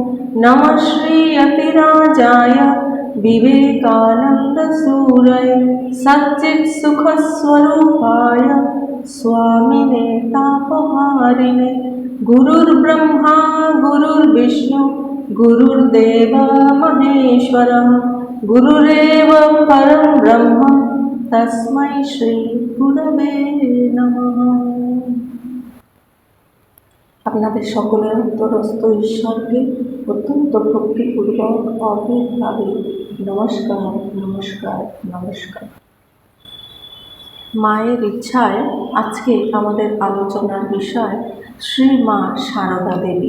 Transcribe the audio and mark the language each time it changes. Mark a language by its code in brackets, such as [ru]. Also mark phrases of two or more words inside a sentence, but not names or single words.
[sa] नमः श्री यतिराजाय विवेकानन्दसूरये सच्चित्सुखस्वरूपाय स्वामिने तापहारिणे। गुरुर्ब्रह्मा गुरुर्विष्णु गुरुर्देव महेश्वरः गुरुरेव परं ब्रह्म तस्मै श्री गुरवे नमः। [bn] আপনাদের সকলের অন্তরস্থ ঈশ্বরকে অত্যন্ত ভক্তিপূর্বক অভেদভাবে নমস্কার নমস্কার নমস্কার। মায়ের ইচ্ছায় আজকে আমাদের আলোচনার বিষয় শ্রী মা সারদা দেবী।